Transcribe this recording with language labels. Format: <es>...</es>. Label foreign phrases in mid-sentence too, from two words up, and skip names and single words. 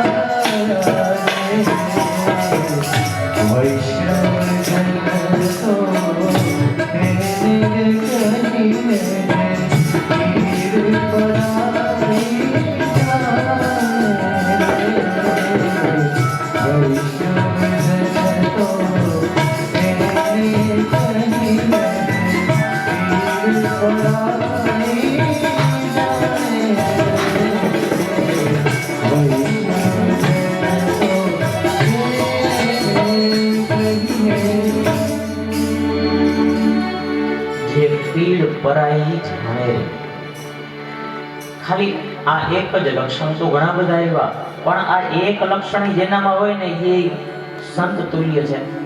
<gu>વૈષ્ણવ જન તો તેરે કહિએ પીર પરાઈ વૈષ્ણવ જન તો તેરે કહિએ પીર પરાઈ જે પીડ પરાઈ જાણે. ખાલી આ એક જ લક્ષણ તો ઘણા બધા એવા, પણ આ એક લક્ષણ જેનામાં હોય ને એ સંત તુલ્ય છે.</gu>